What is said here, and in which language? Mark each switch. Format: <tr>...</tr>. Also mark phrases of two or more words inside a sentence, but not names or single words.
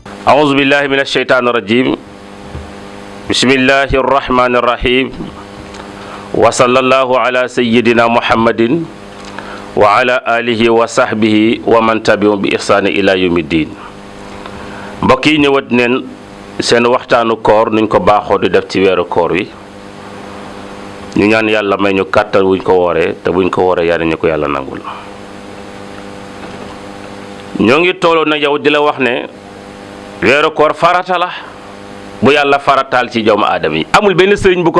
<ar>أعوذ بالله من الشيطان الرجيم بسم الله الرحمن الرحيم وصلى الله على سيدنا محمد وعلى آله وصحبه ومن تبعهم بإحسان إلى يوم الدين</ar> <wo>mbokk yi ñëwaat neen seen waxtaanu koor nuñ ko baaxoo di def ci weeru koor wi ñu ñaan yàlla may ñu kàttan wuñ ko wooree te buñ ko wooree yàlla ñu ko yàlla nangul ñoo ngi tooloon na yow di la wax ne weeru koor farata la bu yàlla farataal ci doomu aadama yi amul benn sëriñ bu ko</wo>